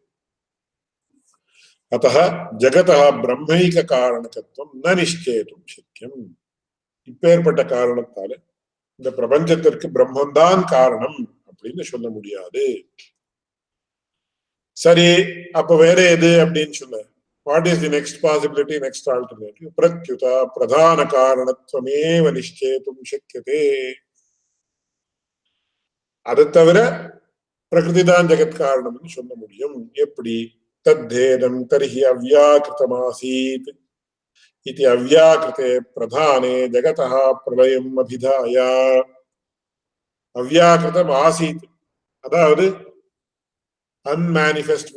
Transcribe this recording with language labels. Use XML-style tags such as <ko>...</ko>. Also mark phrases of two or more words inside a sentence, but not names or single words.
<sa>अतः जगतः ब्रह्मैक कारणत्वं न निश्चेतुं शक्यम्.</sa> <ta>இப்பேற்பட்ட காரணத்தால இந்த பிரபஞ்சத்திற்கு பிரம்மந்தான் காரணம் அப்படின்னு சொல்ல முடியாது. சரி, அப்ப வேற எது அப்படின்னு சொன்ன</ta> <en>What is the next possibility, next alternative?</en> <sa>प्रत्युत प्रधान कारणत्वमेव निश्चेतुं शक्यते.</sa> <ta>அதை தவிர பிரகிருதி தான் ஜெகத் காரணம்னு சொல்ல முடியும். எப்படி?</ta> <sa>तद्धेदं तर्हि अव्याकृतमासीत् इति अव्याकृते प्रधाने जगतः प्रलयम् अभिधाय. अव्याकृतम् आसीत्,</sa> <ta>அதாவது அன்மேனிஃபெஸ்ட்.</ta>